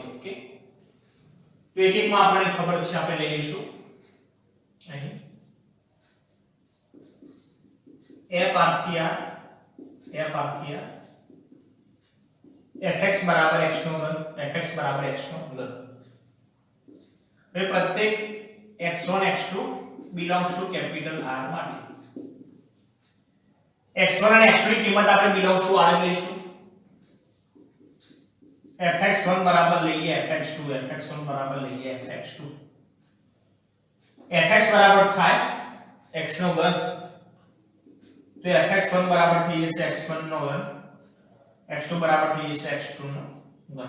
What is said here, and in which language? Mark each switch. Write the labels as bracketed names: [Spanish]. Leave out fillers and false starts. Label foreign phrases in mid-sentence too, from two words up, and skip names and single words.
[Gujarati] ઓકે, તો એક એક માં આપણને ખબર છે, આપણે લઈ લઈશું અહીં f આરથી r fx બરાબર x નો ઘન, fx બરાબર x નો ઘન. હવે પ્રત્યેક x1 x2 [English] belongs to capital R [Gujarati] માટે x1 અને x2 ની કિંમત આપણે [English] belongs to R [Gujarati] લઈશું. fx1 બરાબર લઈએ fx2, fx1 બરાબર લઈએ fx2. fx બરાબર થાય x નો ઘન, તો fx1 બરાબર થઈ જશે x1 નો ઘન, x2 બરાબર થઈ જશે x2 નો ઘન.